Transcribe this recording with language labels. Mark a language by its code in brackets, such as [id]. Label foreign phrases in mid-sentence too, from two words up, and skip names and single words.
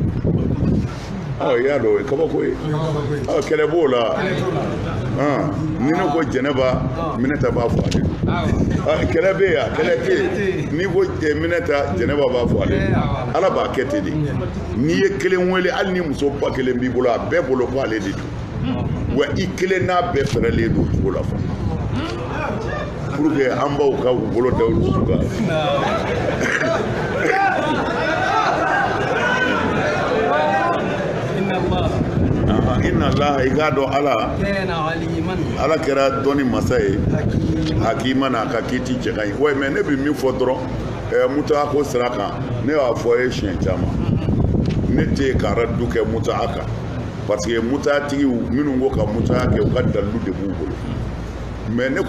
[bm] i y'a dɔn o ye kabako ye kɛlɛ b'o la ni ne ko jɛnɛba minɛta b'a fɔ ale don kɛlɛ bɛ yan kɛlɛ tɛ yen n'i ko minɛta jɛnɛba b'a fɔ ale don ala b'a kɛ ten de n'i ye kelen wele hali ni muso ba kelen b'i bolo a bɛɛ bolo ko ale de don wa i kelen n'a bɛɛ fɛrɛlen don o cogo la fɔ [fr] pour que [bm] an baw ka u bolo da olu su kan [ar] إن الله [bm] i k'a dɔn ala kɛra dɔnni masa ye hakima n'a ka kiiti cɛ ka ɲi wa mɛ ne bɛ min fɔ dɔrɔn mutaa ko sira kan ne y'a fɔ ye siɲɛ caman ne tɛ ka radu kɛ mutaa kan [fr] parce que [bm] mutaa tigiw minnu ko ka mutaa kɛ u ka dalilu de b'u bolo mɛ ne